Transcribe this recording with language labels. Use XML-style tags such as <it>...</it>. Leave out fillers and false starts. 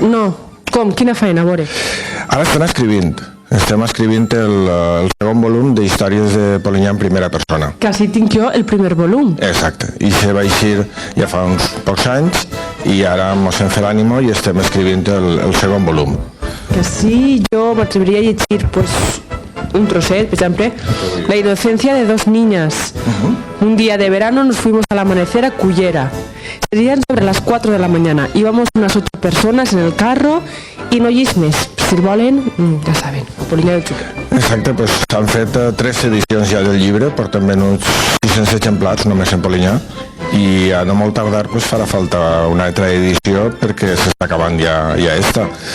<ca>No, com? Quina feina, a veure? Ara estem escrivint el segon volum d'històries de Polinyà en primera persona. Quasi tinc jo el primer volum. Exacte, i se va eixir ja fa uns pocs anys i ara mos hem fet l'ànimo i estem escrivint el segon volum. Que sí, jo m'atreviria a llegir un trocet,</ca> <es>por ejemplo, la inocencia de 2 niñas. Un día de verano nos fuimos al amanecer a Cullera. Serían sobre las 4 de la mañana. Íbamos unas 8 personas en el carro i no llis més.</es> <ca>Si el volen, ja saben, a Polinyà del Xúquer. Exacte, doncs s'han fet 3 edicions ja del llibre, porten venuts 600 exemplars només en Polinyà, i a no molt tardar farà falta una altra edició perquè s'està acabant ja esta.</ca>